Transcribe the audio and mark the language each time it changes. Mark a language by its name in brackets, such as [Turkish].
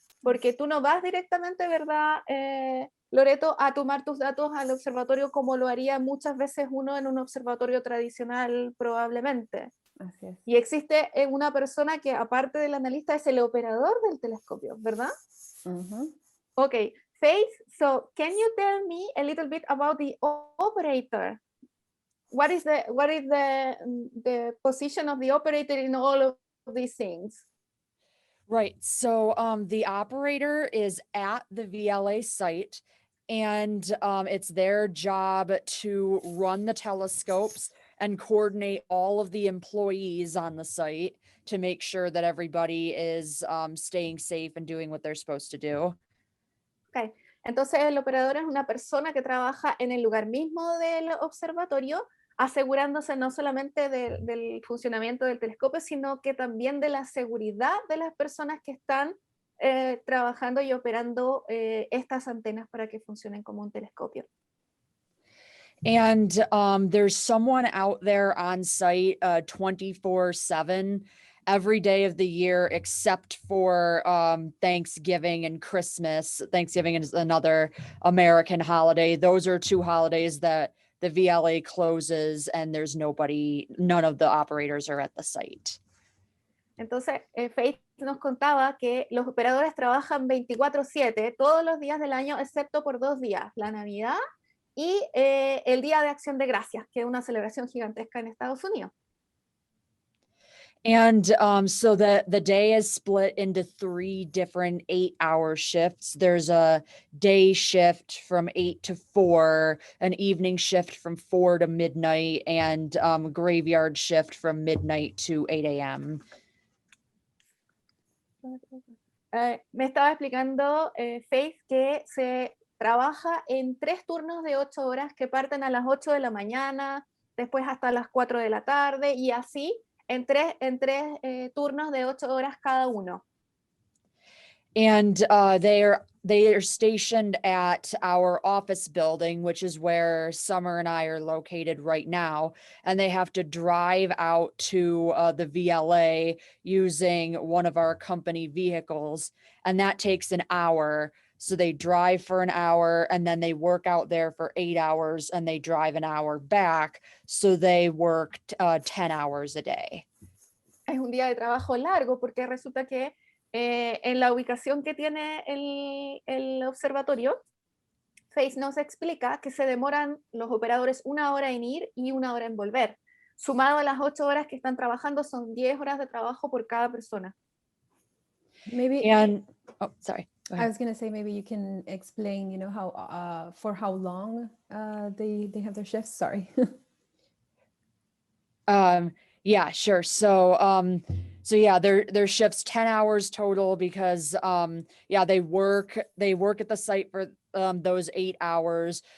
[Spanish] Porque tú no vas directamente, ¿verdad, Loreto, a tomar tus datos al observatorio como lo haría muchas veces uno en un observatorio tradicional probablemente? Así es. Y existe una persona que aparte del analista es el operador del telescopio, ¿verdad? [English] Okay, Faith, so can you tell me a little bit about the operator? What is the position of the operator in all of these things? right. So the operator is at the VLA site, and it's their job to run the telescopes and coordinate all of the employees on the site to make sure that everybody is staying safe and doing what they're supposed to do. Okay. [Spanish] Entonces el operador es una persona que trabaja en el lugar mismo del observatorio, asegurándose no solamente del funcionamiento del telescopio, sino que también de la seguridad de las personas que están trabajando y operando estas antenas para que funcionen como un telescopio. [English] And there's someone out there on site 24/7 every day of the year except for Thanksgiving and Christmas. Thanksgiving is another American holiday. Those are two holidays that the VLA closes and there's none of the operators are at the site. [Spanish] Entonces, Faith nos contaba que los operadores trabajan 24/7 todos los días del año, excepto por 2 días, la Navidad y el Día de Acción de Gracias, que es una celebración gigantesca en Estados Unidos. [English] And so the day is split into 3 different 8-hour shifts. There's a day shift from 8 to 4, an evening shift from 4 to midnight, and graveyard shift from midnight to 8 a.m. [Spanish] Me estaba explicando Faith que se trabaja en 3 turnos de 8 horas que parten a las 8 de la mañana, después hasta las 4 de la tarde y así en tres turnos de 8 horas cada uno. [English] And they are stationed at our office building, which is where Summer and I are located right now. And they have to drive out to the VLA using one of our company vehicles. And that takes an hour. So they drive for an hour and then they work out there for 8 hours and they drive an hour back. So they work 10 hours a day. [Spanish] Es un día de trabajo largo porque resulta que en la ubicación que tiene el observatorio Faith nos explica que se demoran los operadores 1 hora en ir y 1 hora en volver. Sumado a las 8 horas que están trabajando, son 10 horas de trabajo por cada persona. [English] Maybe And, oh, sorry. Go I ahead. was going to say, maybe you can explain, you know, how for how long they have their shifts. Sorry. Yeah, sure. So yeah, their shifts 10 hours total because yeah, they work at the site for those 8 hours.